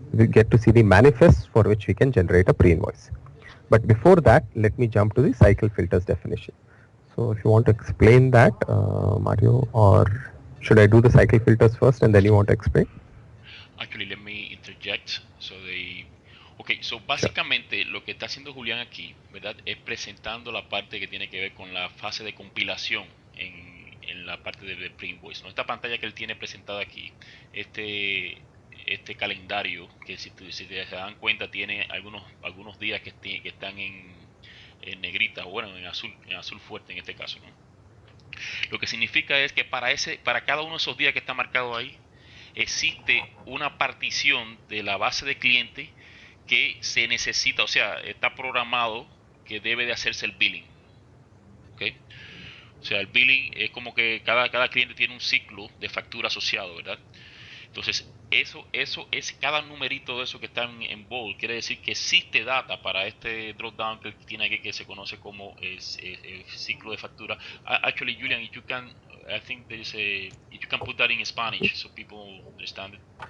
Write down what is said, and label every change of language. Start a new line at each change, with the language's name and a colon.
English: We get to see the manifests for which we can generate a pre-invoice. But before that, let me jump to the cycle filters definition. So if you want to explain that, Mario, or should I do the cycle filters first and then you want to explain? Actually, let me interject.
Spanish: Ok, so básicamente lo que está haciendo Julián aquí, ¿verdad? Es presentando la parte que tiene que ver con la fase de compilación en la parte de pre-invoice, ¿no? Esta pantalla que él tiene presentada aquí, este calendario, que si se dan cuenta tiene algunos días que están en negrita, o bueno, en azul fuerte en este caso, ¿no? Lo que significa es que para cada uno de esos días que está marcado ahí, existe una partición de la base de cliente que se necesita, o sea, está programado que debe de hacerse el billing. ¿Ok? O sea, el billing es como que cada cliente tiene un ciclo de factura asociado, ¿verdad? Entonces, eso es cada numerito de eso que está en bold. Quiere decir que existe data para este dropdown que él tiene aquí que se conoce como el ciclo de factura.
English: Actually, Julian, if you can, I think there is if you can put that in Spanish so people understand it.